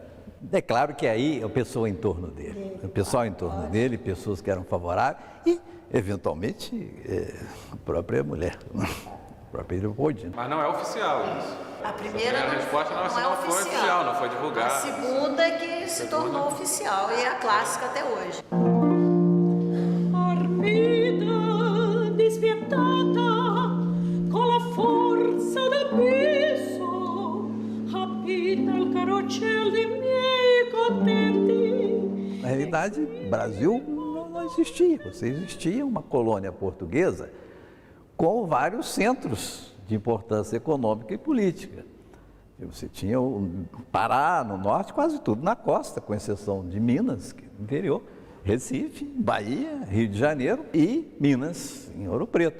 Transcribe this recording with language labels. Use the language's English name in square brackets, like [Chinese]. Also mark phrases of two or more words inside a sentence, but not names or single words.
[Portuguese] É claro que aí o pessoal em torno dele, pessoas que eram favoráveis e, eventualmente, a própria mulher, a própria Leopoldina. Mas não é oficial isso. A primeira resposta não foi oficial, não foi divulgada. A segunda é que se tornou oficial e é a clássica até hoje. [Italian] Armida despietata con la forza d'abisso rapita il carroccel dei miei contenti. [Portuguese] Na realidade, o Brasil não existia. Você existia uma colônia portuguesa com vários centros de importância econômica e política. Você tinha o Pará, no norte, quase tudo na costa, com exceção de Minas, que é no interior, Recife, Bahia, Rio de Janeiro e Minas, em Ouro Preto.